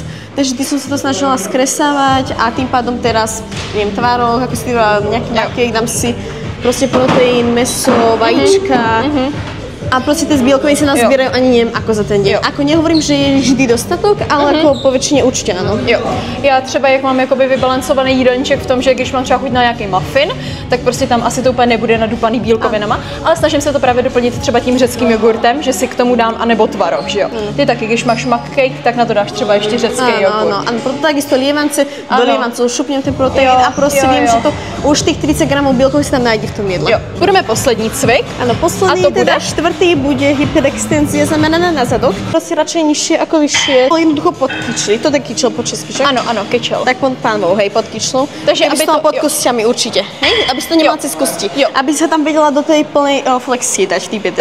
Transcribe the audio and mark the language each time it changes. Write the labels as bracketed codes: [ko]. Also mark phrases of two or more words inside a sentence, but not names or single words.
[sk] Takže vždy som sa to snažila skresávať a tým pádom teraz jem tvaroh, ako si hovorila, nejaký markek, dám si proste proteín, mäso, vajíčka. A proste tie bielkoviny sa nazbierajú ani neviem ako za ten deň. Ako nehovorím, že je vždy dostatok, ale ako po väčšine [cs] určitě ano. Jo. Já třeba jak mám jakoby vybalancovaný jídelníček v tom, že když mám třeba chuť na nějaký muffin, tak prostě tam asi to úplně nebude nadupaný bílkovinama, ale snažím se to právě doplnit třeba tím řeckým jogurtem, že si k tomu dám anebo tvaroh, že jo. Ty taky, když máš cupcake, tak na to dáš třeba ještě řecký jogurt. [sk] Áno, proto takisto lievance, do lievancov šupnem ten proteín a [cs] prostě vím, [sk] že to už [cs] těch 30 gramů [sk] bílkovín se tam najde v tom jedle. [cs] Jo. Budeme poslední cvik. Ano, poslední, [sk] a to teda štvrtý bude hyperextenzia znamenaná na zadok. Prostě radšej nižšie ako vyššie. Jednoducho pod kyčli, to je kyčel po česky, čo? [cs] Ano, ano, kyčel. [sk] Tak pod pánvou, hej, pod kyčlou. Takže aby to pod kostiami určite, hej? Aby si to nemala cez kosti. [cs] Jo. [sk] Aby sa tam vedela do tej plnej flexie dať v tých bedrách.